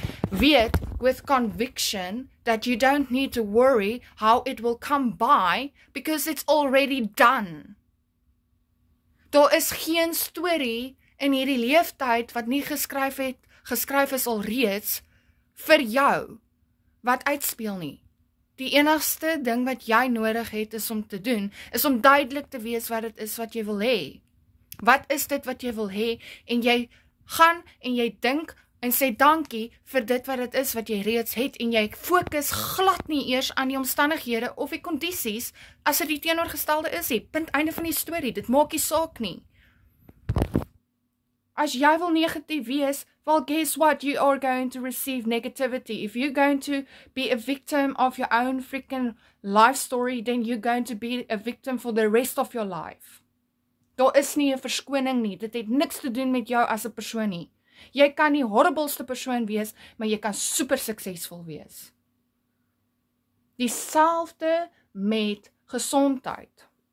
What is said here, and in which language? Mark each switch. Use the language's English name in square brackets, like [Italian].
[English] Weet with conviction that you don't need to worry how it will come by because it's already done. [Afrikaans] Daar is geen storie in hierdie leeftyd wat nie geskryf is alreeds vir jou wat uitspeel nie. Die enigste ding wat jy nodig het is om te doen, is om duidelik te wees wat dit is wat jy wil hê. Wat is dit wat jy wil hê en jy gaan en jy dink en sê dankie vir dit wat dit is wat jy reeds het en jy fokus glad nie eers aan die omstandighede of die kondisies as dit die teenoorgestelde is nie. Punt einde van die storie, dit maak nie saak nie. As jy wil negatief wees, [English] well guess what, you are going to receive negativity. If you're going to be a victim of your own freaking life story, then you're going to be a victim for the rest of your life. [Afrikaans] Daar is nie 'n verskoning nie, dit het niks te doen met jou as 'n persoon nie. Jy kan die horribelste persoon wees, maar jy kan super suksesvol wees. Dieselfde met gesondheid.